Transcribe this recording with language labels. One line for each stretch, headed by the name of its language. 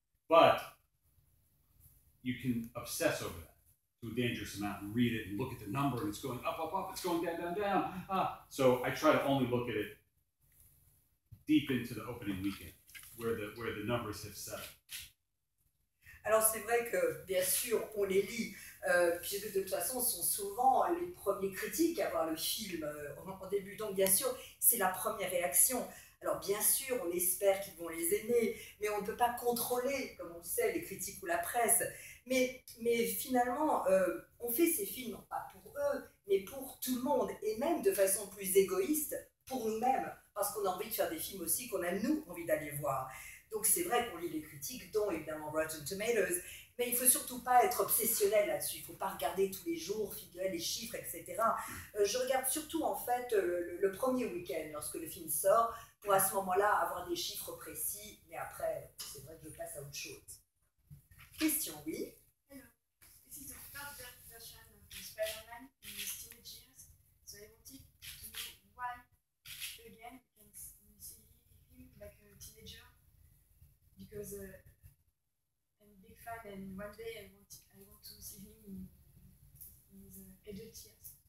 English: But you can obsess over that to a dangerous amount and read it and look at the number and it's going up, up, up. It's going down, down, down. So I try to only look at it deep into the opening weekend, where the numbers have set.
French: Alors c'est vrai que bien sûr on les lit, puisque de toute façon ce sont souvent les premiers critiques à voir le film en début, donc bien sûr c'est la première réaction. Alors bien sûr on espère qu'ils vont les aimer, mais on ne peut pas contrôler, comme on le sait, les critiques ou la presse. Mais finalement on fait ces films non pas pour eux, mais pour tout le monde, et même de façon plus égoïste pour nous-mêmes, parce qu'on a envie de faire des films aussi qu'on a nous envie d'aller voir. Donc c'est vrai qu'on lit les critiques, dont évidemment Rotten Tomatoes, mais il ne faut surtout pas être obsessionnel là-dessus. Il ne faut pas regarder tous les jours, figurer les chiffres, etc. Je regarde surtout en fait le premier week-end, lorsque le film sort, pour à ce moment-là avoir des chiffres précis, mais après, c'est vrai que je passe à autre chose. Question, oui.
English: Hello. This is the third version of Spider-Man in his teenage years, so I wanted to know why again we see him like a teenager, because I'm a big fan and one day I want to see him in his adult years.